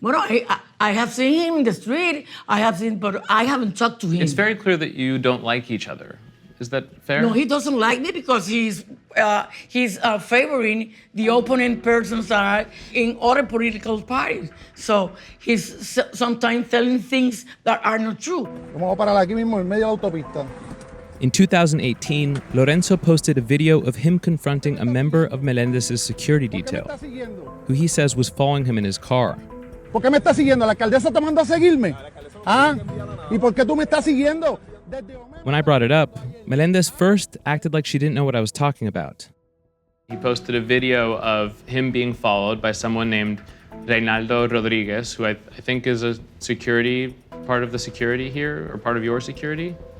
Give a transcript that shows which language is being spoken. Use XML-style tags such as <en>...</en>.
<en>Well, I have seen him in the street. But I haven't talked to him. It's very clear that you don't like each other. Is that fair? No, he doesn't like me because he's favoring the opponent persons that are in other political parties. So he's sometimes telling things that are not true.</en> <es>Vamos a parar aquí mismo en medio de la autopista.</es> <en>In 2018, Lorenzo posted a video of him confronting a member of Melendez's security detail, who he says was following him in his car.</en> <es>¿Por qué me estás siguiendo? ¿La alcaldesa te mandó a seguirme? ¿Ah? ¿Y por qué tú me estás siguiendo?</es> <en>When I brought it up, Melendez first acted like she didn't know what I was talking about. He posted a video of him being followed by someone named Reynaldo Rodriguez, who I think is a part of the security here, or part of your security.</en>